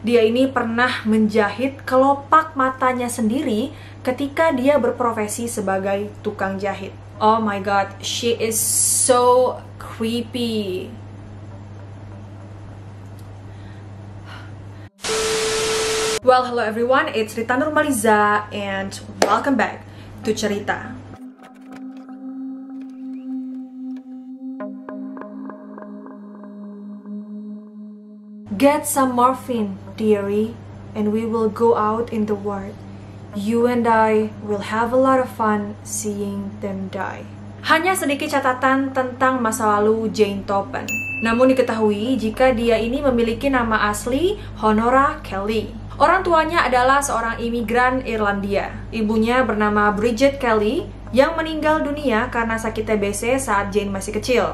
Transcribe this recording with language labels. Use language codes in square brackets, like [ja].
[id] Dia ini pernah menjahit kelopak matanya sendiri ketika dia berprofesi sebagai tukang jahit. [en] Oh my god, she is so creepy. Well, hello everyone, it's Rita Nurmaliza and welcome back to Cerita. Get some morphine, dearie, and we will go out in the world. You and I will have a lot of fun seeing them die. [id] Hanya sedikit catatan tentang masa lalu Jane Toppan. Namun diketahui jika dia ini memiliki nama asli Honora Kelly. Orang tuanya adalah seorang imigran Irlandia. Ibunya bernama Bridget Kelly yang meninggal dunia karena sakit TBC saat Jane masih kecil.